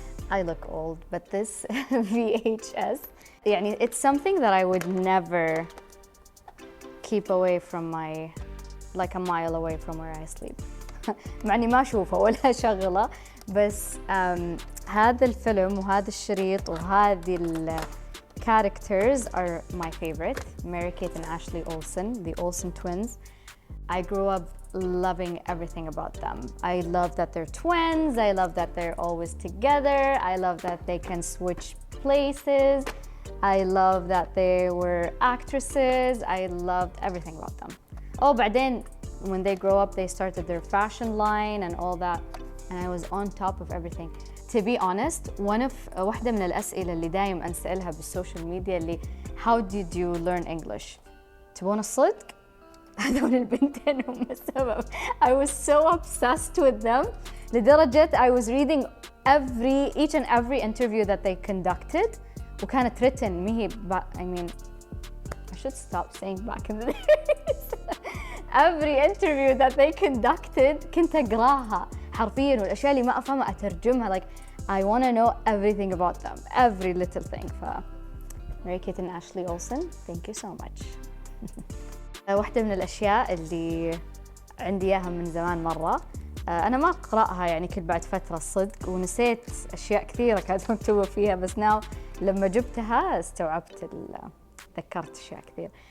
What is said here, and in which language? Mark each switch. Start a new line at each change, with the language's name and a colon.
English: I look old, but this VHS, يعني it's something that I would never keep away from like a mile away from where I sleep.
Arabic: مع إني ما أشوفه ولا أشغله بس هذا الفيلم وهذا الشريط وهذه
English: characters are my favorite. Mary-Kate and Ashley Olsen, the Olsen twins. I grew up loving everything about them. I love that they're twins. I love that they're always together. I love that they can switch places. I love that they were actresses. I loved everything about them. Oh, بعدين when they grow up, they started their fashion line and all that. And I was on top of everything. To be honest,
Arabic: واحدة من الأسئلة اللي دايم أنسألها بالسوشيال ميديا اللي
English: how did you learn English؟
Arabic: تبون الصدق؟ هذول البنتين هم السبب.
English: I was so obsessed with them لدرجة I was reading each and every interview that they conducted وكانت written مهي I mean I should stop saying back in the days. Every interview that they conducted
Arabic: كنت أقراها حرفياً والأشياء اللي ما أفهمها أترجمها
English: like I want to know everything about them, every little thing. Mary-Kate and Ashley Olsen, thank you so much.
Arabic: واحدة من الأشياء اللي عندي إياها من زمان مرة أنا ما أقرأها يعني كل بعد فترة الصدق ونسيت أشياء كثيرة كانت مكتوبة فيها بس لما جبتها استوعبت ذكرت أشياء كثير.